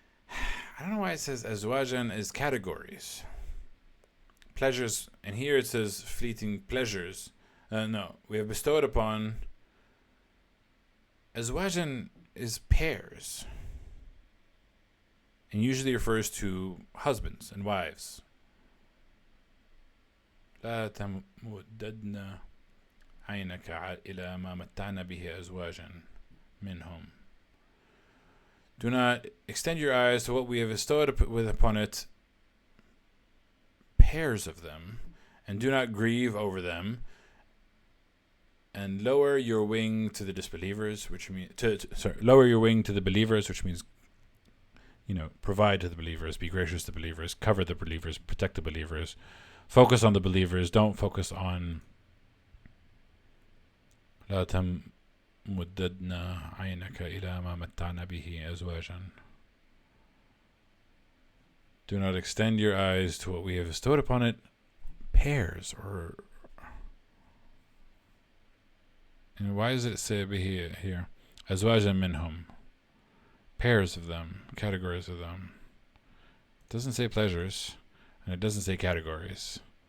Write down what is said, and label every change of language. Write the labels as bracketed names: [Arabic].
[English] I don't know why it says azwajan is categories. Pleasures, and here it says fleeting pleasures. No, we have bestowed upon. Azwajan is pairs. And usually refers to husbands and wives. [Arabic] لا تمددن عينك إلى ما متعنا به أزواجا منهم. [English] Do not extend your eyes to what we have bestowed upon it, pairs of them, and do not grieve over them, and lower your wing to the disbelievers, which means lower your wing to the believers, which means, provide to the believers, be gracious to the believers, cover the believers, protect the believers, focus on the believers. Don't focus on. [Arabic] لا مددنا عينك إلى ما متعنا به أزواجا. [English] Do not extend your eyes to what we have bestowed upon it, pairs, or. And why does it say here? [Arabic] أزواجا منهم. [English] Pairs of them, categories of them. It doesn't say pleasures, and it doesn't say categories.